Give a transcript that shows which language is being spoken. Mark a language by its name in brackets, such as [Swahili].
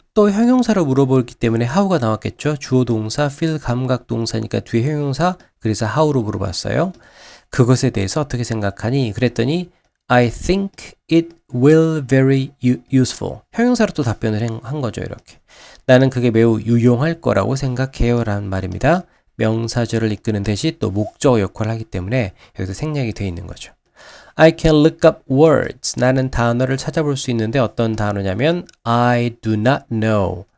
[Korean] 또 형용사로 물어보기 때문에 how가 나왔겠죠. 주어 동사, feel 감각 동사니까 뒤에 형용사, 그래서 how로 물어봤어요. 그것에 대해서 어떻게 생각하니? 그랬더니 [English] I think it will very useful. [Korean] 형용사로 또 답변을 한 거죠. 이렇게. 나는 그게 매우 유용할 거라고 생각해요 라는 말입니다. 명사절을 이끄는 대신 또 목적어 역할을 하기 때문에 여기서 생략이 되어 있는 거죠. [English] I can look up words. [Korean] 나는 단어를 찾아볼 수 있는데 어떤 단어냐면 [English] I do not know.